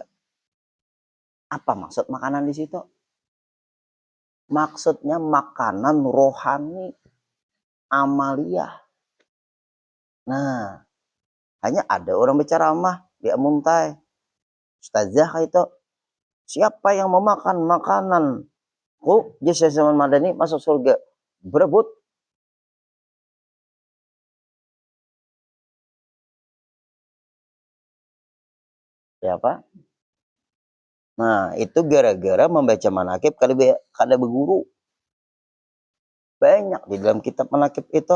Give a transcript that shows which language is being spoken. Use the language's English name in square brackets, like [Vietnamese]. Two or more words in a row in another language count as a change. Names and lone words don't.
[Indonesian] Apa maksud makanan di situ? Maksudnya makanan rohani, amaliyah. Nah, hanya ada orang berceramah di Amuntai. Ustazah itu. Siapa yang memakan makananku, Syekh Saman Madani masuk surga. Berebut. Siapa? Nah, itu gara-gara membaca manakib kada berguru. Banyak di dalam kitab manakib itu.